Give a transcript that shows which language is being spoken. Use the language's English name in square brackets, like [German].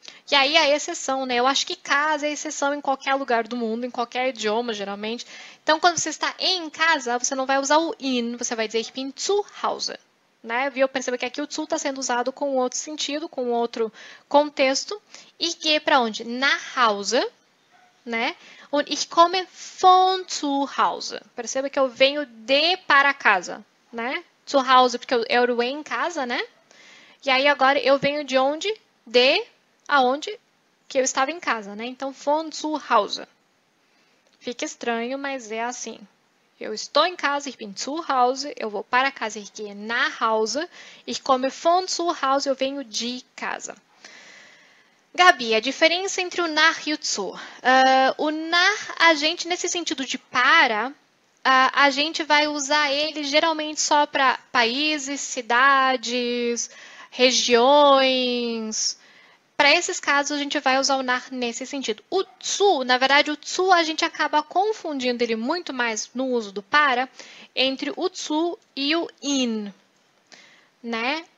[Portuguese] E aí a exceção, né? Eu acho que casa é exceção em qualquer lugar do mundo, em qualquer idioma, geralmente. Então, quando você está em casa, você não vai usar o in, você vai dizer [German] ich bin zu Hause. [Portuguese] Né? Eu percebo que aqui o zu está sendo usado com outro sentido, com outro contexto. [German] Ich gehe [Portuguese] para onde? [German] Nach Hause, [Portuguese] né? [German] Und ich komme von zu Hause. [Portuguese] Perceba que eu venho de para casa, né? Zu Hause, porque eu era em casa, né? E aí agora eu venho de onde? De aonde? Que eu estava em casa, né? Então, [German] von zu Hause. [Portuguese] Fica estranho, mas é assim. Eu estou em casa, [German] ich bin zu Hause. [Portuguese] Eu vou para casa, [German] ich gehe nach Hause. Ich komme von zu Hause, [Portuguese] eu venho de casa. Gabi, a diferença entre o nach e o zu. O nach, a gente, nesse sentido de para, a gente vai usar ele geralmente só para países, cidades, regiões. Para esses casos, a gente vai usar o nach nesse sentido. O zu, na verdade, o zu a gente acaba confundindo ele muito mais no uso do para entre o zu e o in, né?